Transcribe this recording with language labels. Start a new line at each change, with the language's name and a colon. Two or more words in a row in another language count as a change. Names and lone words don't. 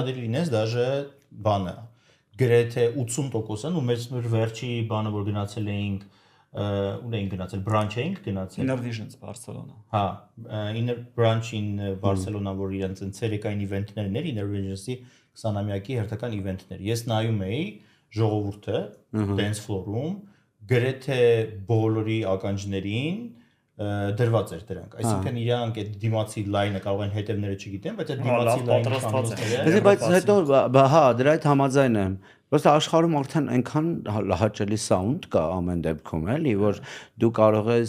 Armenian: Շատ լինես, դաժե բանը գրեթե 80%-ն ու մեր վերջի բանը որ գնացել էինք ուր էինք գնացել branch էինք գնացել Inner Visions Barcelona հա Inner Branch-ին Barcelona որ իրենց ցերեկային իվենտներն էր Inner Visions-ի 20-ամյակի հերթական իվենտներ ես նայում էի ժողովուրդը
English: dance floor-
Armenian: ում գրեթե բոլորի ականջներին դրված էր դրանք այսինքն իրանք այդ դիմացի լայնը կարող են հետևները չգիտեն բայց այդ դիմացի լայնը բայց հետո հա դրա հետ համաձայն եմ Ոստի աշխարհում արդեն այնքան հաճելի սաունդ կա ամեն դեպքում, էլի, որ դու կարող ես